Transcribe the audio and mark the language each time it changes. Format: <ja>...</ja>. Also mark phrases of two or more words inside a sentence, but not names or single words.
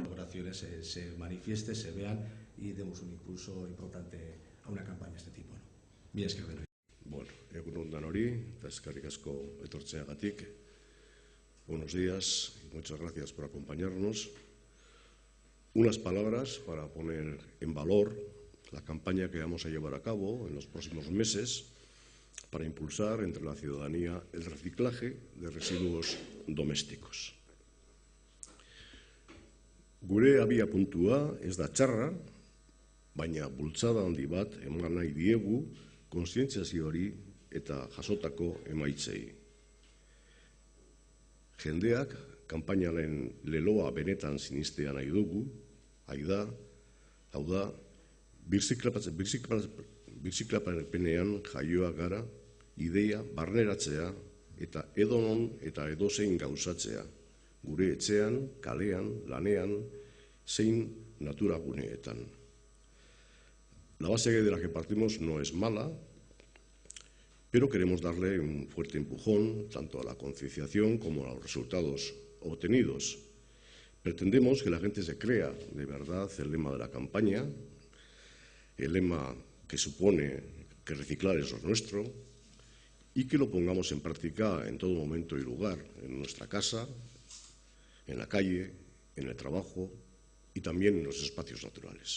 <es>Colaboraciones se manifiesten, se vean y demos un impulso importante a una campaña de este tipo.</es> <eu>Mila esker denoi. Bueno, egunon danori, eta eskerrik asko etortzeagatik.</eu> <es>Buenos días y muchas gracias por acompañarnos. Unas palabras para poner en valor la campaña que vamos a llevar a cabo en los próximos meses para impulsar entre la ciudadanía el reciclaje de residuos domésticos.</es> <eu>Gure abiapuntua ez da txarra, baina bultzada handi bat eman nahi diegu kontzientziazioari eta jasotako emaitzei. Jendeak kanpainaren leloa benetan sinistea nahi dugu, hau da, birziklapenean jaioak gara, ideia barneratzea eta edonon eta edozein gauzatzea, gure etxean, kalean, lanean, zein naturaguneetan.</eu> <es>La base de la que partimos no es mala, pero queremos darle un fuerte empujón tanto a la concienciación como a los resultados obtenidos. Pretendemos que la gente se crea de verdad el lema de la campaña, el lema que supone que reciclar es lo nuestro, y que lo pongamos en práctica en todo momento y lugar, en nuestra casa, en la calle, en el trabajo y también en los espacios naturales.</es>